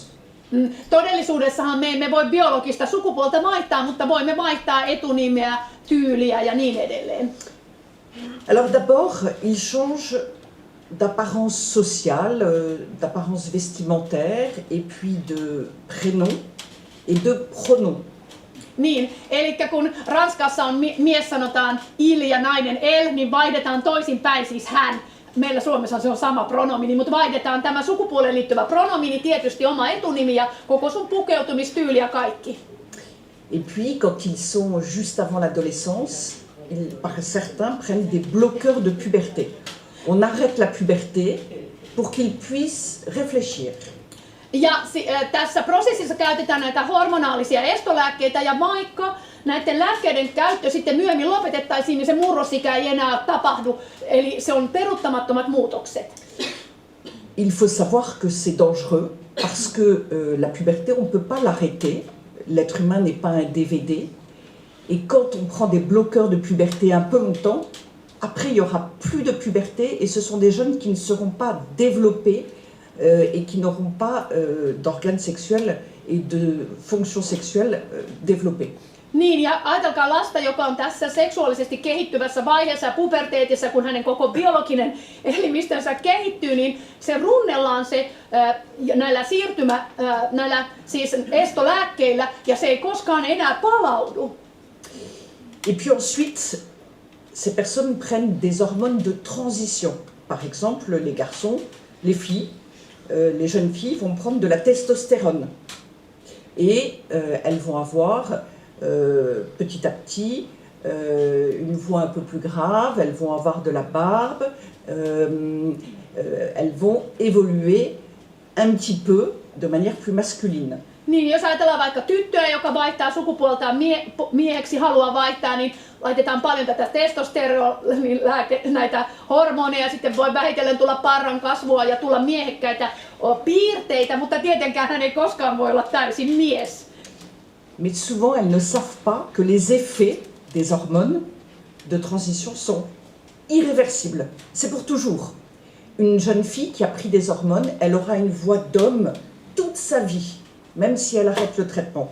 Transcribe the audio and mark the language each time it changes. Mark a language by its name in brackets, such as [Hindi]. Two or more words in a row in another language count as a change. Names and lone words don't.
[Finnish] Todellisuudessahan me emme voi biologista sukupuolta vaihtaa, mutta voimme vaihtaa etunimeä, tyyliä ja niin edelleen. [French] Alors d'abord, il change d'apparence sociale, d'apparence vestimentaire, et puis de prénom et de pronom. [Finnish] Niin, eli kun Ranskassa on mies sanotaan il ja nainen el, niin vaihdetaan toisinpäin, siis hän. Meillä Suomessa se on sama pronomini, mutta vaihdetaan tämä sukupuoleen liittyvä pronomini, tietysti oma etunimi ja koko sun pukeutumistyyli ja kaikki. [French] Et puis, quand ils sont juste avant l'adolescence, certains prennent des bloqueurs de puberté. On arrête la puberté pour qu'ils puissent réfléchir. [Finnish] Ja tässä prosessissa käytetään näitä hormonaalisia estolääkkeitä ja vaikka näiden lääkkeiden käyttö sitten myöhemmin lopetettaisiin, niin se murrosikä ei enää tapahdu. Eli se on peruuttamattomat muutokset. [French] Il faut savoir que c'est dangereux parce que la puberté, on ne peut pas l'arrêter. L'être humain n'est pas un DVD. Et quand on prend des bloqueurs de puberté un peu longtemps, après il n'y aura plus de puberté et ce sont des jeunes qui ne seront pas développés et qui n'auront pas d'organes sexuels et de fonctions sexuelles développées. [Finnish] Niin, ja ajatelkaa lasta, joka on tässä seksuaalisesti kehittyvässä vaiheessa ja puberteetissa, kun hänen koko biologinen elimistönsä kehittyy, niin se runnellaan se näillä siis estolääkkeillä ja se ei koskaan enää palaudu. [French] Et puis ensuite, ces personnes prennent des hormones de transition. Par exemple, les garçons, les filles, les jeunes filles vont prendre de la testostérone. Et elles vont avoir petit à petit une voix un peu plus grave, elles vont avoir de la barbe, elles vont évoluer un petit peu de manière plus masculine. [Finnish] Niin, jos ajatellaan vaikka tyttöä, joka vaihtaa sukupuoltaan mieheksi, haluaa vaihtaa, niin laitetaan paljon tätä näitä hormoneja, sitten voi vähitellen tulla parran kasvua ja tulla miehekkäitä piirteitä, mutta tietenkään hän ei koskaan voi olla täysin mies. [French] Mais souvent, elles ne savent pas que les effets des hormones de transition sont irréversibles. C'est pour toujours. Une jeune fille qui a pris des hormones, elle aura une voix d'homme toute sa vie, même si elle arrête le traitement.